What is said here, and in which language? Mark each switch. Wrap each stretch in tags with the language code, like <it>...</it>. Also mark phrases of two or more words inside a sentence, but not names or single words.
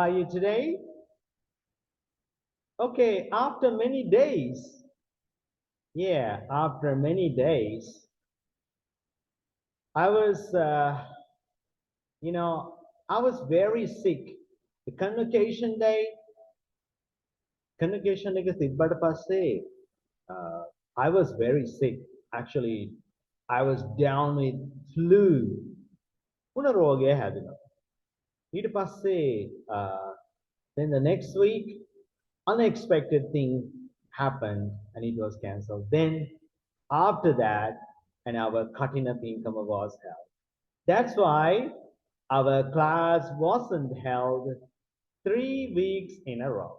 <en>today? Okay, after many days. Yeah, after many days. I was, I was very sick. The convocation day, convocation එක</en> <si>තිබ්බට පස්සේ,</si> <en>uh, I was very sick. Actually, I was down with flu.</en> <si>උණ රෝගය හැදුණා. ඊට පස්සේ,</si> <en>then the next week, unexpected thing happened and it was cancelled. Then after that, and our Katina Pinkama was held. That's why our class wasn't held 3 weeks in a row.</en>